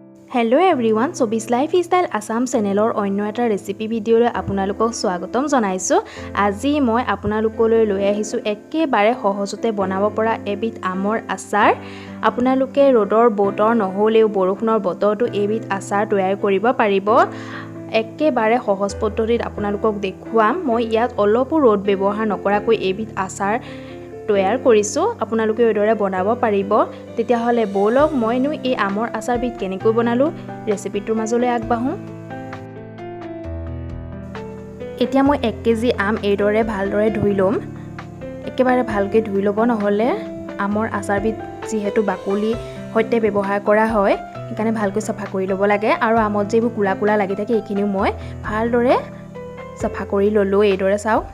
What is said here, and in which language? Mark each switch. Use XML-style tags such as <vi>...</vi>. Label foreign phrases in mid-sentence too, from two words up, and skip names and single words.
<en>Hello everyone,</en> <as>Sabi's Lifestyle Assam চেনেলৰ অন্য এটা</as> <en>recipe video</en> <as>লৈ আপোনালোকক স্বাগতম জনাইছু. আজি মই আপোনালোকলৈ লৈ আহিছো একেবাৰে সহজতে বনাব পৰা এবিধ আমৰ আচাৰ. আপোনালোকে ৰ'দৰ বতৰ নহ'লেও বৰষুণৰ বতৰতো এবিধ আচাৰ তৈয়াৰ কৰিব পাৰিব. ekkebare সহজ পদ্ধতিত আপোনালোকক দেখুৱাম মই ইয়াত অলপো ৰদ ব্যৱহাৰ নকৰাকৈ এবিধ আচাৰ তৈয়াৰ কৰিছো আপোনালোকে এদৰে বনাব পাৰিব তেতিয়া হলে বলক মইনো এই আমৰ আচাৰবিধ কেনেকৈ বনালো ৰেচিপিটোৰ মাজলৈ আগবাঢ়ো এতিয়া মই 1 কেজি আম এদৰে ভালদৰে ধুই লম একেবাৰে ভালকৈ ধুই লব নহলে আমৰ আচাৰবিধ যিহেতু বাকলি হতে ব্যৱহাৰ কৰা হয় এখানে ভালকৈ সফা কৰি লব লাগে আৰু আমত যেবোৰ কুলা কুলা লাগি থাকে এখিনিও মই ভালদৰে সফা কৰি ললো এদৰে চাও</as>